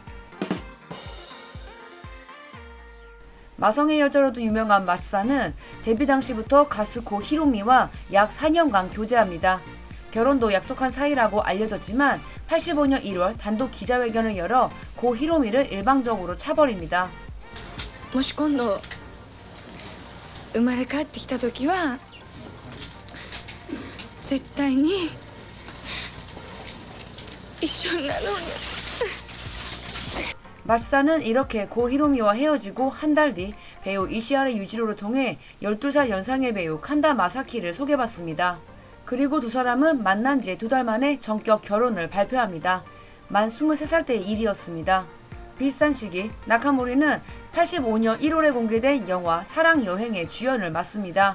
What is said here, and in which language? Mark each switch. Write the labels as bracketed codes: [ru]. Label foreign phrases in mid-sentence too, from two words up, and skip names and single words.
[ko] 마성의 여자로도 유명한 마사는 데뷔 당시부터 가수 고 히로미와 약 4년간 교제합니다. 결혼도 약속한 사이라고 알려졌지만 85년 1월 단독 기자회견을 열어 고 히로미를 일방적으로 차버립니다. [ja] もし今度生まれ変わってきた時は絶対に一緒になろうね. [ko] 마사는 이렇게 고 히로미와 헤어지고 한 달 뒤 배우 이시하라 유지로를 통해 12살 연상의 배우 칸다 마사키를 소개받습니다. 그리고 두 사람은 만난 지 2달 만에 전격 결혼을 발표합니다. 만 23살 때의 일이었습니다. 비슷한 시기 나카모리는 85년 1월에 공개된 영화 사랑 여행의 주연을 맡습니다.